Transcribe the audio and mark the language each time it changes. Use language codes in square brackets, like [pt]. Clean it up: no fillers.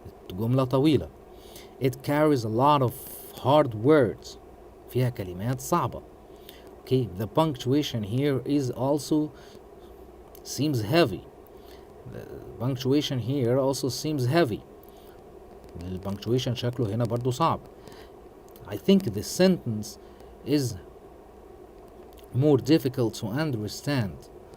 [ar] جملة طويلة. [en] It carries a lot of hard words. [ar] فيها كلمات صعبة. [en] Okay, the punctuation here is also seems heavy. The punctuation here also seems heavy. [ar] البنكتويشن شكله هنا برضو صعب. [en] I think the sentence is more difficult to understand.